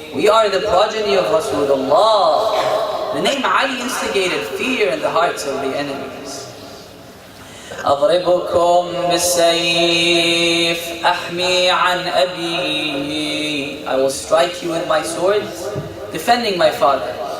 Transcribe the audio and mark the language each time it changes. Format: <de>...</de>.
<en>are the progeny of Rasulullah. The name Ali instigated fear in the hearts of the enemies.</en> <ar>أضربكم بالسيف أحمي عن أبي.</ar> <en>I will strike you with my sword, defending my father.</en>